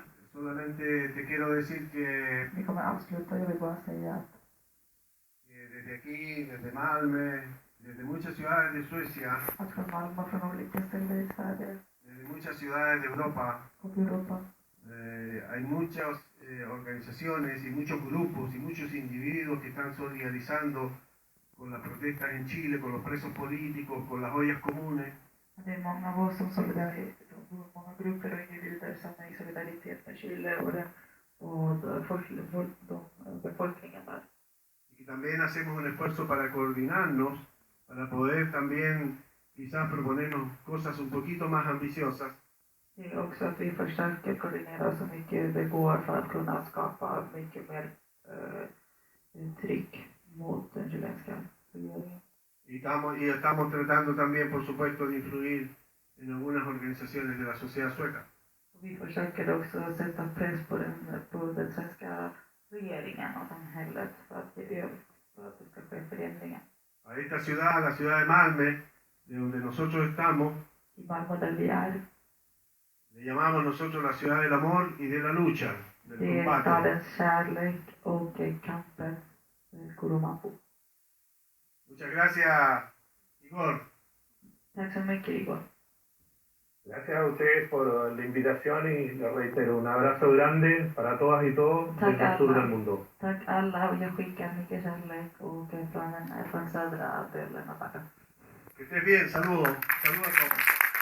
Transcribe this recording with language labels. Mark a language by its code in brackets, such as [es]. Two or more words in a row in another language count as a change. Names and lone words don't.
[es] Solamente te quiero decir que [sv] Vi kommer avsluta, jag vill bara säga att [es] desde aquí, desde Malmö, desde muchas ciudades de Suecia, [sv] att från Malmö, från olika ställen i Sverige [es] desde muchas ciudades de Europa, [sv] och Europa [es] hay muchas organizaciones y muchos grupos y muchos individuos que están solidarizando con las protestas en Chile, con los presos políticos, con las ollas comunes. [sv] det är många av oss som många grupper och individer som är i solidaritet med Chile och befolkningen där. [es] Y también hacemos un esfuerzo para coordinarnos, para poder también quizás proponernos cosas un poquito más ambiciosas. [sv] Det är också att vi försöker koordinera så mycket det går för att kunna skapa mycket mer tryck mot den chilenska regeringen. [es] Y estamos tratando también, por supuesto, de influir en algunas organizaciones de la sociedad sueca. [sv] Vi försöker också sätta press på den svenska regeringen och samhället för att det ska ske förändringar. [es] A esta ciudad, la ciudad de Malmö, de donde nosotros estamos, [sv] I Malmö där vi är, [es] le llamamos nosotros la ciudad del amor y de la lucha, del [sv] det är [es] combate. [sv] stadens kärlek och kampen Kurumapu. [es] Muchas gracias, Igor. [sv] Tack så mycket, Igor. [es] Gracias a ustedes por la invitación y les reitero un abrazo grande para todas y todos desde el sur del mundo. [sv] Tack alla och jag skickar mycket kärlek och från södra delen av världen. [es] Que estés bien, saludos a todos.